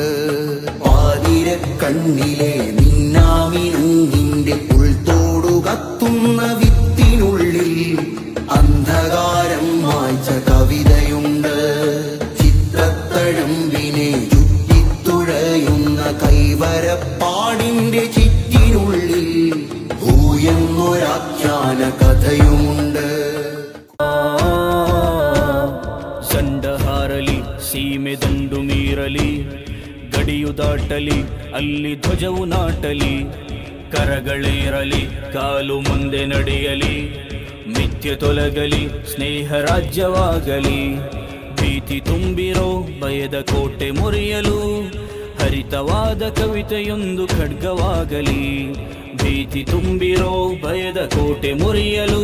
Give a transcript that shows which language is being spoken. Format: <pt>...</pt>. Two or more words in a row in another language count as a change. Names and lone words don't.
<ml>പാതിര കണ്ണിലെ മിന്നാമിനുങ്ങിന്റെ ഉൾത്തോടു കത്തുന്ന വിത്തിനുള്ളിൽ അന്ധകാരം മായ്ച്ച കവിതയുണ്ട്. ചിത്രത്തഴമ്പിനെ ചുറ്റിത്തുഴയുന്ന കൈവരപ്പാടിന്റെ ചിറ്റിനുള്ളിൽ ഹൂയെന്നൊരാഖ്യാന കഥയുമുണ്ട്.</ml> <kn>ಸಂಡಹಾರಲಿ ಸೀಮೆ ದಂಡು ಮೀರಲಿ ಗಡಿಯು ದಾಟಲಿ ಅಲ್ಲಿ ಧ್ವಜವು ನಾಟಲಿ ಕರಗಳೇರಲಿ ಕಾಲು ಮುಂದೆ ನಡೆಯಲಿ ಮಿಥ್ಯ ತೊಲಗಲಿ ಸ್ನೇಹ ರಾಜ್ಯವಾಗಲಿ ಭೀತಿ ತುಂಬಿರೋ ಭಯದ ಕೋಟೆ ಮುರಿಯಲು ಹರಿತವಾದ ಕವಿತೆಯೊಂದು ಖಡ್ಗವಾಗಲಿ, ಭೀತಿ ತುಂಬಿರೋ ಭಯದ ಕೋಟೆ ಮುರಿಯಲು.</kn>